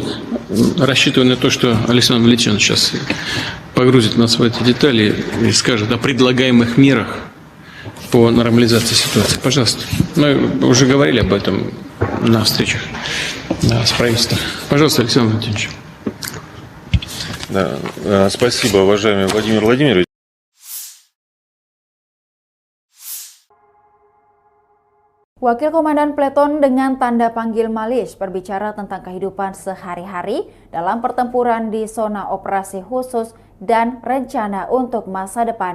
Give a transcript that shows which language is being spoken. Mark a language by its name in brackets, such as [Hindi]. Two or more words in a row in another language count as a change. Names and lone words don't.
[Russian] Рассчитываю на то, что Александр Валентинович сейчас погрузит нас в эти детали и скажет о предлагаемых мерах по нормализации ситуации. Пожалуйста. Мы уже говорили об этом на встречах с правительством. Пожалуйста, Александр Валентинович. Да, спасибо, уважаемый Владимир Владимирович. [Indonesian] Wakil Komandan Peleton dengan tanda panggil Malis berbicara tentang kehidupan sehari-hari dalam pertempuran di zona operasi khusus dan rencana untuk masa depan.